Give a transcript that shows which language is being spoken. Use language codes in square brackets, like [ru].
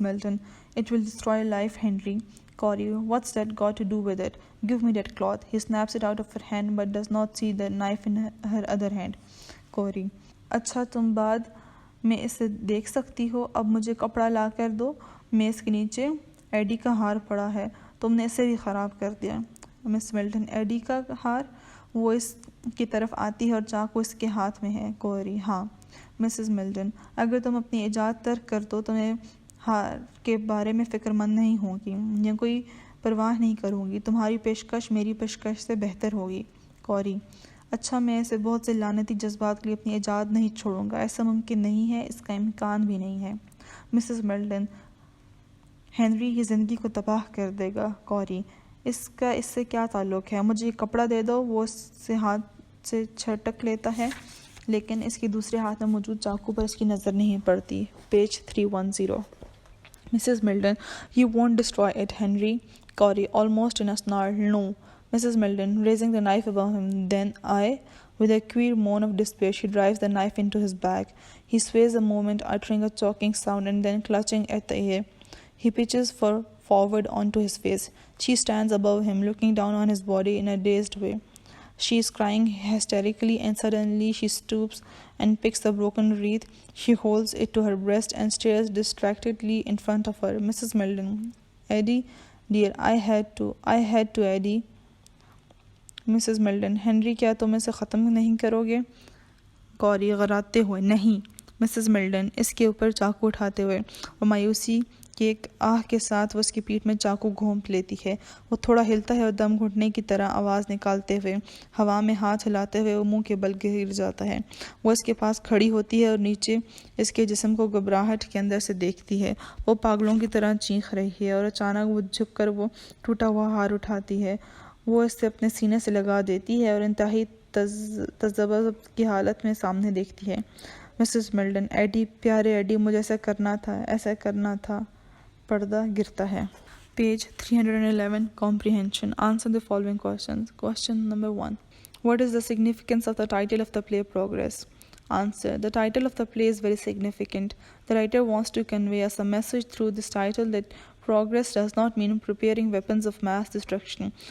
[en] Milton, it will destroy life, Henry. Corey, what's that got to do with it? Give me that cloth. He snaps it out of her hand but does not see the knife in her other hand. [hi] Corey, अच्छा, तुम बाद में इसे देख सकती हो, अब मुझे कपड़ा ला कर दो। मेज़ के नीचे एडी का हार पड़ा है, तुमने इसे भी ख़राब कर दिया। मिस मिल्टन, एडी का हार? वो इसकी तरफ आती है और चाकू इसके हाथ में है। कोरी, हाँ। मिसेस मिल्टन, अगर तुम अपनी इजाज़त तर्क कर दो तो मैं हार के बारे में फ़िक्रमंद नहीं होगी या कोई परवाह नहीं करूँगी। तुम्हारी पेशकश मेरी पेशकश से बेहतर होगी। कौरी, अच्छा, मैं ऐसे बहुत से लानती जज्बात के लिए अपनी इजाज़त नहीं छोड़ूंगा। ऐसा मुमकिन नहीं है, इसका इम्कान भी नहीं है। मिसेस मिल्टन, हेनरी की ज़िंदगी को तबाह कर देगा। कौरी, इसका इससे क्या ताल्लुक़ है? मुझे कपड़ा दे दो। वो इससे हाथ से छटक लेता है लेकिन इसके दूसरे हाथ में मौजूद चाकू पर इसकी नज़र नहीं पड़ती। Page 310. Mrs. [en] Milton, you won't destroy it, Henry. Corey, almost in a snarl, no. Mrs. Milton, raising the knife above him, then with a queer moan of despair, she drives the knife into his back. He sways a moment, uttering a choking sound, and then clutching at the air. He pitches forward onto his face. She stands above him, looking down on his body in a dazed way. She is crying hysterically, and suddenly she stoops and picks the broken wreath. She holds it to her breast and stares distractedly in front of her. Mrs. Milton, Eddie, dear, I had to, Eddie. Mrs. [hi] Milton, Henry, क्या तुम इसे ख़त्म नहीं करोगे? कौरी, गराते हुए, नहीं। Mrs Milton, इसके ऊपर चाकू उठाते हुए और मायूसी कि एक आह के साथ वो उसकी पीठ में चाकू घोंप लेती है। वो थोड़ा हिलता है और दम घुटने की तरह आवाज़ निकालते हुए हवा में हाथ हिलाते हुए वो मुंह के बल गिर जाता है। वो इसके पास खड़ी होती है और नीचे इसके जिस्म को घबराहट के अंदर से देखती है। वो पागलों की तरह चीख रही है और अचानक वो झुककर वो टूटा हुआ हार उठाती है। वो इसे अपने सीने से लगा देती है और इंतहाई तज़ब्ज़ुब की हालत में सामने देखती है। मिसेस मिल्टन, एडी, प्यारे एडी, मुझे ऐसा करना था, ऐसा करना था। पर्दा गिरता है। [en] Page 311, Comprehension. Answer the following questions. Question number 1. What is the significance of the title of the play Progress? Answer. The title of the play is very significant. The writer wants to convey us a message through this title that progress does not mean preparing weapons of mass destruction.